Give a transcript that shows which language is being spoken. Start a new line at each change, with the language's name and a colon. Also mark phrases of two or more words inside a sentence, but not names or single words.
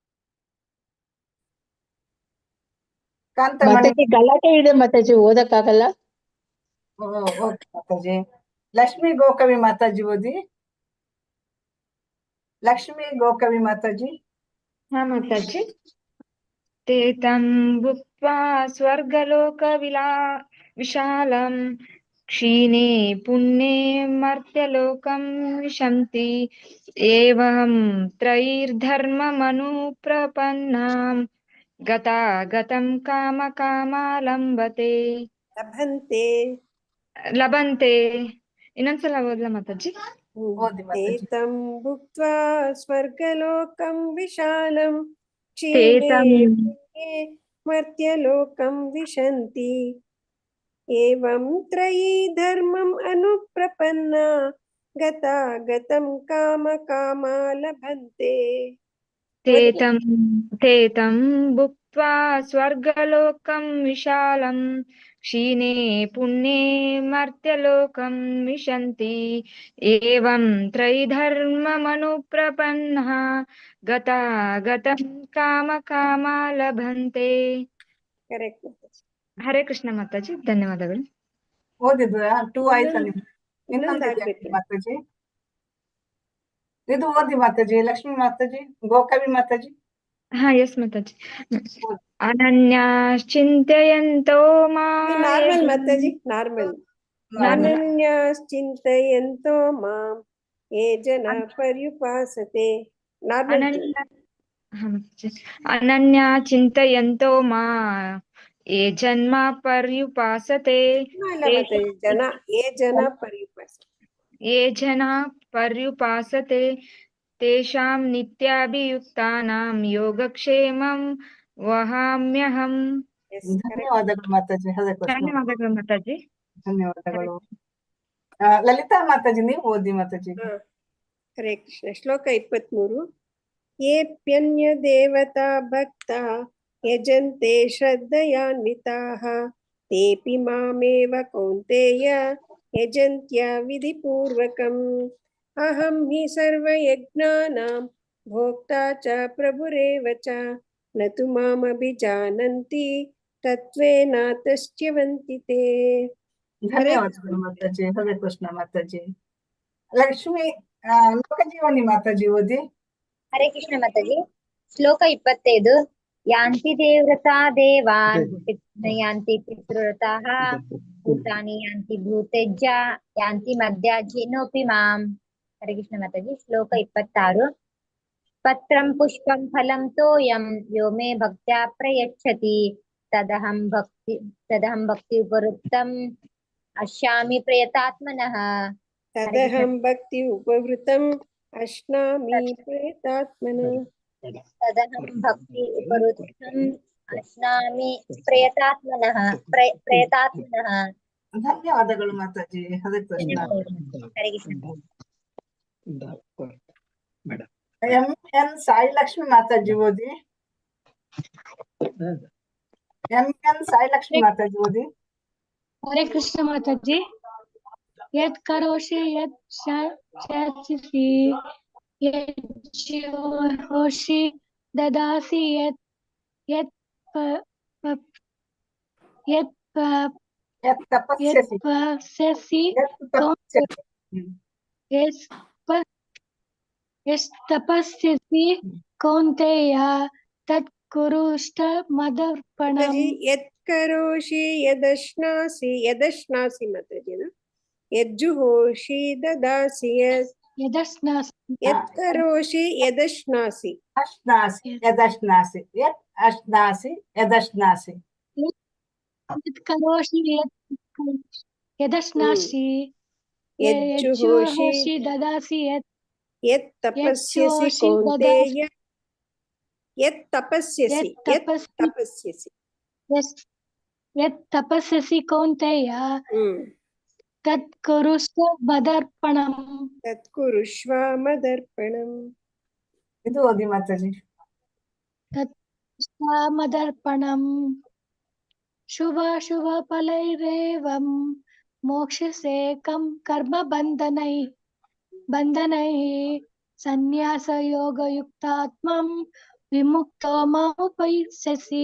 Kannada: ಮಾತಾಜಿ ಗಲಾಟೆ ಇದೆ ಮಾತಾಜಿ, ಓದಕ್ಕಾಗಲ್ಲ. ಓಕೆ ಮಾತಾಜಿ. ಲಕ್ಷ್ಮಿ ಗೋಕವಿ ಮಾತಾಜಿ ಓದಿ. ಲಕ್ಷ್ಮಿ ಗೋಕವಿ ಮಾತಾಜಿ. ಹಾ ಮಾತಾಜಿ.
Sanskrit: ते तं भुक्त्वा विशालं क्षीणे पुण्ये मर्त्यलोकं विशन्ति एवं त्रैर्धर्ममनुप्रपन्नां गतागतं कामकामा ಲಭಂತೆ.
Kannada: ಇನ್ನೊಂದ್ಸಲ ಓದ್ಲಾ ಮಾತಾಜಿ?
Sanskrit: ತೇತಂ ಭುಕ್ತ್ವಾ ಸ್ವರ್ಗಲೋಕಂ ವಿಶಾಲಂ ತೇತಂ ಮರ್ತ್ಯಲೋಕಂ ವಿಶಂತಿ ಏವಂ ತ್ರಯೀ ಧರ್ಮಂ ಅನುಪ್ರಪನ್ನ ಗತಾಗತಂ ಕಾಮ ಕಾಮ ಲಭಂತೆ. ತೇತಂ ಭುಕ್ತ್ವಾ ಸ್ವರ್ಗಲೋಕಂ ವಿಶಾಲಂ क्षीणे पुण्ये मर्त्यलोकं विशन्ति एवं त्रैधर्ममनुप्रपन्नः गतागतं कामकामा लभन्ते.
Kannada: ಕರೆಕ್ಟ್. ಹರೇ ಕೃಷ್ಣ ಮಾತಾಜಿ, ಧನ್ಯವಾದಗಳು. ಓದಿದ್ರ 2 ಆಯ್ತಾ ನಿಮ್ಗೆ? ಇನ್ನೊಂದು ಇನ್ನೊಂದಿದೆ ಆಗ್ಬೇಕು. ಮಾತಾಜಿ, ಇದು ಓದಿ ಮಾತಾಜಿ. ಲಕ್ಷ್ಮೀ ಮಾತಾಜಿ, ಗೋಕವಿ ಮಾತಾಜಿ. ಹಾ, ಎಸ್ ಮಾತಾಜಿ. ಅನನ್ಯಾಶ್ಚಿಂತಯಂತೋ ನಾರ್ಮಲ್ ಮಾತಾಜಿ, ನಾರ್ಮಲ್.
Sanskrit: ಅನನ್ಯಾಶ್ಚಿಂತಯಂತೋ ಮಾಂ ಯೇ ಜನ ಪರ್ಯುಪಾಸತೆ.
Kannada: ನಾರ್ಮಲ್.
Sanskrit: ಅನನ್ಯಾ ಚಿಂತಯಂತೋ ಮಾ ಯೇ ಜನ್ಮ ಪರ್ಯುಪಾಸತೆ ಜನ ಯೇ ಜನ ಪರ್ಯುಪಾಸತೆ. ಯೇ ಜನ ಪರ್ಯುಪಾಸತೆ ತೇಷಾಂ ನಿತ್ಯಾಭಿಯುಕ್ತಾನಾಂ ಯೋಗಕ್ಷೇಮಂ ವಹಾಮ್ಯಹಂ.
Kannada: ಧನ್ಯವಾದಗಳು ಮಾತಾಜಿ. ಹರೇ ಕೃಷ್ಣ. ಧನ್ಯವಾದಗಳು ಮಾತಾಜಿ. ಧನ್ಯವಾದಗಳು. ಲಲಿತಾ ಮಾತಾಜಿ, ನೀವು ಓದಿ ಮಾತಾಜಿ.
Sanskrit: ಹರೇ ಕೃಷ್ಣ. ಶ್ಲೋಕ 23. ಯೇಪ್ಯನ್ಯ ದೇವತಾ ಭಕ್ತಾ ಯಜಂತೆ ಶ್ರದ್ಧಯಾನ್ವಿತಾಃ ತೇಪಿ ಮಾಮೇವ ಕೌಂತೇಯ ಯಜಂತ್ಯ ವಿಧಿಪೂರ್ವಕಂ. ಅಹಂ ಹಿ ಸರ್ವಯಜ್ಞಾನಾಂ ಭೋಕ್ತಾ ಚ ಪ್ರಭುರೇವ ಚ ನ ತು ಮಾಮಭಿಜಾನಂತಿ ತತ್ವೇನ ತಶ್ಚ್ಯವಂತಿ ತೇ.
Kannada: ಧನ್ಯವಾದಗಳು ಮಾತಾಜಿ. ಹರೇ ಕೃಷ್ಣ ಮಾತಾಜಿ. ಲಕ್ಷ್ಮಿ ಲೋಕಜೀವನಿ ಮಾತಾಜಿ ಓದಿ. ಹರೇ ಕೃಷ್ಣ ಮಾತಾಜಿ. ಶ್ಲೋಕ 25.
Sanskrit: ಯಾಂತಿ ದೇವತಾ ದೇವಾನ್ ಯಾಂತಿ ಪಿತೃವ್ರತಾಃ ಭೂತಾನಿ ಯಾಂತಿ ಭೂತೇಜ್ಯ ಯಾಂತಿ ಮಧ್ಯಾಜ್ಯೇನೋಪಿ ಮಾಂ. ಹರೇ ಕೃಷ್ಣ ಮಾತಾಜಿ. ಶ್ಲೋಕ 26. ಪತ್ರಂ ಪುಷ್ಪಂ ಫಲಂ ತೋಯಂ ಯೋ ಮೇ ಭಕ್ತ್ಯಾ ಪ್ರಯಚ್ಛತಿ ತದಹಂ ಭಕ್ತಿ ಉಪವೃತ್ತಂ ಅಶ್ಯಾಮಿ ಪ್ರಯತಾತ್ಮನಃ. ತದಹಂ ಭಕ್ತಿ ಉಪವೃತಂ ಅಶ್ನಾಮಿ ಪ್ರಯತಾತ್ಮನಃ. ತದಹಂ ಭಕ್ತಿ ಉಪವೃತ್ತಂ ಅಶ್ನಾಮಿ ಪ್ರಯತಾತ್ಮನಃ.
Kannada: ಧನ್ಯವಾದಗಳು ಮಾತಾಜಿ. ಹರೇ ಕೃಷ್ಣ. ಹರೇ ಕೃಷ್ಣ. ಎನ್ ಸಾಯಿ ಲಕ್ಷ್ಮಿ ಮಾತಾಜಿ ಓದಿ. ಎನ್ ಸಾಯಿ ಲಕ್ಷ್ಮಿ ಮಾತಾಜಿ ಓದಿ. ಹರೇ ಕೃಷ್ಣ ಮಾತಾಜಿ.
Sanskrit: ಯತ್ ಕರೋಷಿ ಯತ್ ಶಾಸ್ಯಸಿ ಯತ್ ಹೋಷಿ ದದಾಸಿ ಯತ್ ತಪಸ್ಯಸಿ ತಪಸ್ಯಸಿ ಕೌಂತೆಯ ತತ್ ಕುರುಷ್ಟ ಮದರ್ಪಣಂ. ಯತ್ ಕರೋಷಿ ಯದಶ್ನಾಸಿ. ಯದಶ್ನಾಸಿ ಮಾತಾಜಿನ. ಯಜ್ಜುಹೋಷಿ ದದಾಸಿ ಯದಶ್ನಾಸಿ. ಯತ್ ಕರೋಷಿ ಯದಶ್ನಾಸಿ. ಅಶ್ನಾಸಿ ಯದಶ್ನಾಸಿ. ಯತ್ ಅಶ್ನಾಸಿ ಯದಶ್ನಾಸಿ. ಯತ್ ಕರೋಷಿ ಯದಶ್ನಾಸಿ ಯಜ್ಜುಹೋಷಿ ದದಾಸಿ ಯತ್ ತಪಸ್ಯಸಿ ಕೌಂತೆಯ. ಯತ್ ತಪಸ್ಯಸಿ. ಯತ್ ತಪಸ್ಯಸಿ ಕೌಂತೆಯ ತತ್ ಕುರುಷ್ವ ಮದರ್ಪಣಂ. ತತ್ ಕುರುಷ್ವ ಮದರ್ಪಣಂ.
Kannada: ಇದು ಓದಿ ಮಾತಾಜಿ.
Sanskrit: ತತ್ ಮದರ್ಪಣಂ ಶುಭ ಶುಭ ಫಲೈರೇವಂ ಮೋಕ್ಷಸೆ ಕಂ ಕರ್ಮ ಬಂಧನೈ ಸನ್ಯಾಸ ಯೋಗ ಯುಕ್ತಾತ್ಮಂ ವಿಮುಕ್ತೋ ಮಾಮುಪೈಸ್ಯಸಿ.